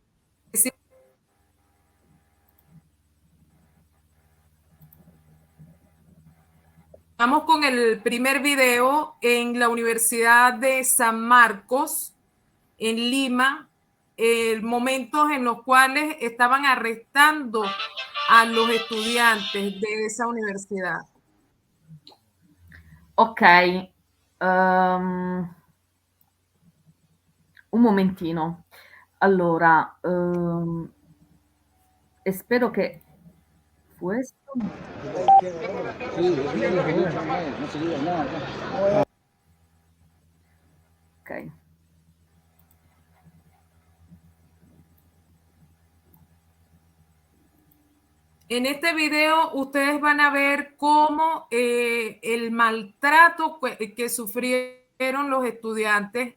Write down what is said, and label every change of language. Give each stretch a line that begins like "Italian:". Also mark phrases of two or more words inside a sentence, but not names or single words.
Spanish: Vamos con el primer video en la Universidad de San Marcos, en Lima, momentos en los cuales estaban arrestando a los estudiantes de esa universidad.
Italian: Ok, un momentino. Allora, spero che questo... Ok.
Spanish: En este video ustedes van a ver cómo el maltrato que sufrieron los estudiantes.